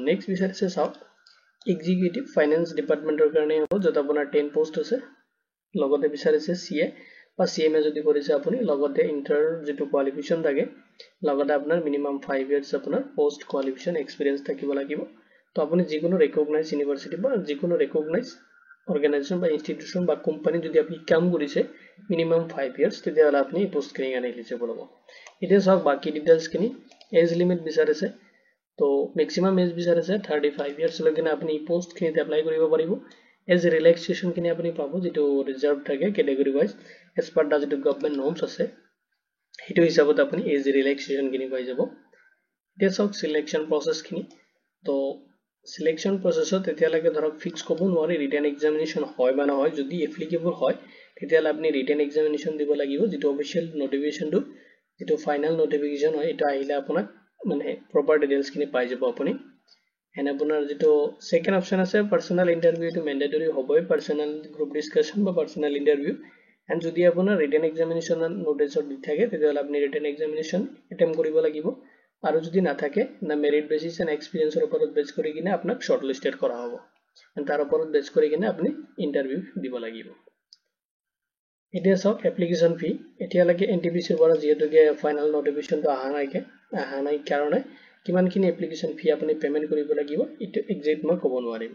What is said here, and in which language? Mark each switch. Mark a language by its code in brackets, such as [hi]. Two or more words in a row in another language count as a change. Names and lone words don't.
[as] নেক্সট বিচাৰিছে চাওক [en] executive finance [as] ডিপাৰ্টমেন্টৰ কাৰণে হ'ব, যত আপোনাৰ 10 পোস্ট আছে। লগতে বিচাৰিছে সিএ বা সিএমএ যদি কৰিছে আপুনি লগতে ইন্টাৰ যেটো কোৱালিফিকেশন থাকে লগতে আপোনাৰ [en] minimum 5 years [as] আপোনাৰ [en] post qualification experience [as] থাকিব লাগিব। তো আপুনি যিকোনো [en] recognise university [as] বা যিকোনো [en] recognise organisation [as] বা ইনস্টিটিউশন বা কোম্পানি যদি আপনি কাম কৰিছে [en] minimum 5 years [as] তেতিয়াহলে আপনি পোস্ট খিনি কাৰণে এলিজিবল হ'ব। এতিয়া চাওক বাকি ডিটেইলছ খিনি [en] age limit [as] বিচাৰিছে, তো [en] maximum age [as] বিচাৰিছে 35 ইয়ার্স লৈকে আপনি পোস্ট খিনিত এপ্লাই কৰিব পাৰিব। [en] age relaxation [as] খিনি আপনি পাব যেটো ৰিজাৰ্ভ থাকে [en] category wise as per the [as] যেটো [en] government norms [as] আছে সেইটো হিচাপত আপনি [en] age relaxation [as] খিনি পাই যাব। এতিয়া চাওক [en] selection process [as] খিনি, তো [en] selection processত [as] এতিয়ালৈকে ধৰক ফিক্স ক'ব নোৱাৰি [en] written examination [as] হয় বা নহয়। যদি এপ্লিকেবল হয় তেতিয়াহলে আপনি [en] written examination [as] দিব লাগিব, যেটো [en] official notificationটো [as] যেটো [en] final notification [as] হয় এটা আহিলে আপোনাক মানে [en] proper details [as] খিনি পাই যাব আপুনি। এন্ড আপোনাৰ যেটো [en] second option [as] আছে [en] personal interview, [as] এটো ম্যান্ডেটৰি হ'বই, [en] personal group discussion [as] বা [en] personal interview. [as] এন্ড যদি আপোনাৰ [en] written examination noticeত [as] দি থাকে তেতিয়াহলে আপনি [en] written examination attempt [as] কৰিব লাগিব আৰু যদি না থাকে না [en] merit basis and experienceৰ [as] ওপৰত বেস কৰি কিনে আপোনাক শৰ্টলিস্টেড কৰা হ'ব এন্ড তাৰ ওপৰত বেস কৰি কিনে আপনি ইন্টাৰভিউ দিব লাগিব। এতিয়া চাওক [en] application fee, [as] এতিয়ালৈকে এনটিপিসিৰ পৰা যেহেতুকে [en] final notificationটো [as] আহা নাই কাৰণে কিমানখিনি [en] application fee [as] আপুনি পেমেন্ট কৰিব লাগিব এটো এক্সাক্ট মই ক'ব নোৱাৰিম।